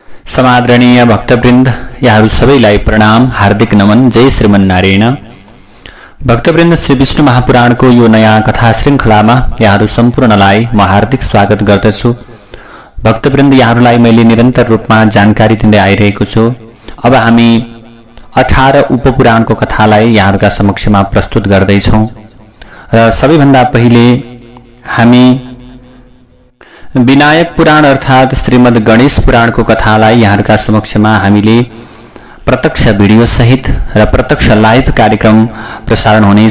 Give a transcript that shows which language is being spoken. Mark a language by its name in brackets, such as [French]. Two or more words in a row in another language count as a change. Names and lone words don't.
[Nepali] समादरणीय भक्तवृन्द, यहाँहरू सबैलाई प्रणाम, हार्दिक नमन। जय श्रीमन्नारायण। भक्तवृन्द, श्री विष्णु महापुराणको यो नयाँ कथा श्रृङ्खलामा यहाँहरू सम्पूर्णलाई म हार्दिक स्वागत गर्दछु। भक्तवृन्द, यहाँहरूलाई मैले निरन्तर रूपमा जानकारी दिँदै आइरहेको छु। अब हामी 18 उपपुराणको कथालाई यहाँहरूका समक्षमा प्रस्तुत गर्दैछौँ र सबैभन्दा पहिले हामी विनायक पुराण अर्थात श्रीमद् गणेश पुराणको कथालाई यहाँहरूका समक्षमा हामीले प्रत्यक्ष भिडियो सहित र प्रत्यक्ष लाइभ कार्यक्रम प्रसारण हुनेछ।